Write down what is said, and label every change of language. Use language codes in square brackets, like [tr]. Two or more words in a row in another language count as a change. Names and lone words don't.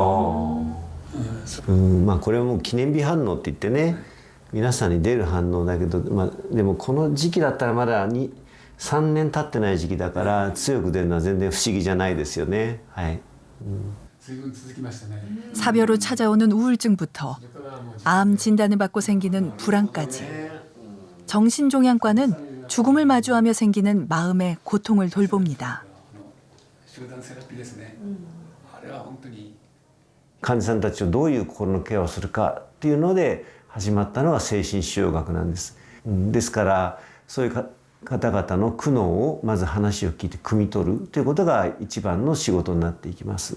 [ja] まあこれはもう記念日反応って言ってね、皆さんに出る反応だけど、でもこの時期だったらまだ3年経ってない時期だから強く出るのは全然不思議じゃないですよね。はい。 [ko] 사별로 찾아오는 우울증부터 암 진단을 받고 생기는 불안까지 정신종양과는 죽음을 마주하며 생기는 마음의 고통을 돌봅니다. [ja] 患者さんたちをどういう心のケアをするかっていうので始まったのが精神腫瘍学なんです。ですからそういう方々の苦悩をまず話を聞いて汲み取るということが一番の仕事になっていきます。